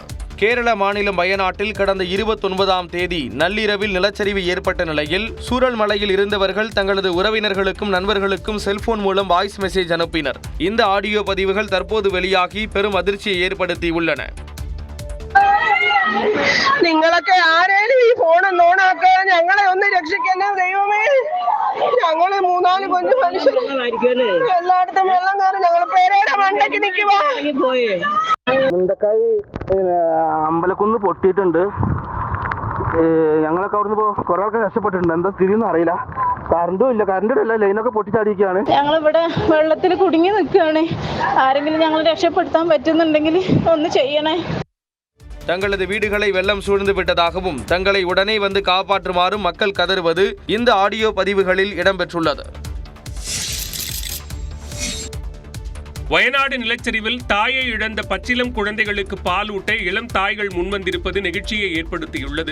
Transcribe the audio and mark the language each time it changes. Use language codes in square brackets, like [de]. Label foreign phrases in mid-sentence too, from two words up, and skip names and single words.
[ta] கேரள மாநிலம் வயநாட்டில் கடந்த 29ஆம் தேதி நள்ளிரவில் நிலச்சரிவு ஏற்பட்ட நிலையில் சூரல்மலையில் இருந்தவர்கள் தங்களது உறவினர்களுக்கும் நண்பர்களுக்கும் செல்போன் மூலம் [en] voice message [ta] அனுப்பினர். இந்த ஆடியோ பதிவுகள் தற்போது வெளியாகி பெரும் அதிர்ச்சியை ஏற்படுத்தியுள்ளன. [ml] നിങ്ങളൊക്കെ ആരേലും ഈ ഫോൺ ഓണാക്കുക, ഞങ്ങളെ ഒന്ന് രക്ഷിക്കണേ ദൈവമേ. ഞങ്ങള് 3-4 കൊഞ്ചു മനുഷ്യർ എല്ലായിടത്തും വെള്ളം കയറി ഞങ്ങൾ പേരയുടെ മണ്ടയ്ക്ക് നിൽക്കുവാ. മുണ്ടക്കായി അമ്പലക്കുന്ന് പൊട്ടിയിട്ടുണ്ട്. ഞങ്ങളൊക്കെ അവിടുന്ന് കുറെ ആൾക്കാർ രക്ഷപ്പെട്ടിട്ടുണ്ട്. എന്താ സ്ഥിതിയൊന്നും അറിയില്ല. കറണ്ടും ഇല്ല, കറണ്ടും ഇല്ല, ലൈനൊക്കെ പൊട്ടിച്ചാടിയിരിക്കുകയാണ്. ഞങ്ങളിവിടെ വെള്ളത്തിൽ കുടുങ്ങി നിൽക്കുകയാണ്. ആരെങ്കിലും ഞങ്ങൾ രക്ഷപ്പെടുത്താൻ പറ്റുന്നുണ്ടെങ്കിൽ ഒന്ന് ചെയ്യണേ. [ta] தங்களது வீடுகளை வெள்ளம் சூழ்ந்து விட்டதாகவும் தங்களை உடனே வந்து காப்பாற்றுமாறும் மக்கள் கதறுவது இந்த ஆடியோ பதிவுகளில் இடம்பெற்றுள்ளது. வயநாடு நிலச்சரிவில் தாயை இழந்த பச்சிளம் குழந்தைகளுக்கு பால் ஊட்ட இளம் தாய்கள் முன்வந்திருப்பது நெகிழ்ச்சியை ஏற்படுத்தியுள்ளது.